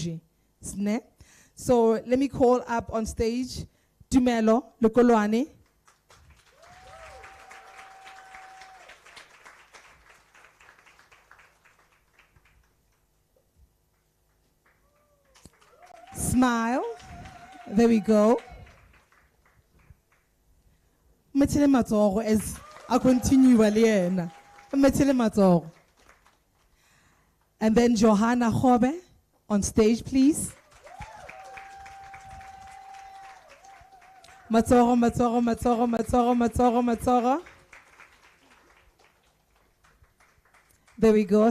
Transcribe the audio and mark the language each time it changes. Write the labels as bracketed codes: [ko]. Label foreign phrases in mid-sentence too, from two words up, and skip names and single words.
[en] So let me call up on stage Tumelo Lokoloane. Smile. There we go. [nso] Metele matsogo [en] as I continue aliena. [nso] Metele matsogo. [en] And then Johanna Khobe on stage, please. [nso] Matsogo, matsogo, matsogo, matsogo, matsogo, matsogo. [en] There we go.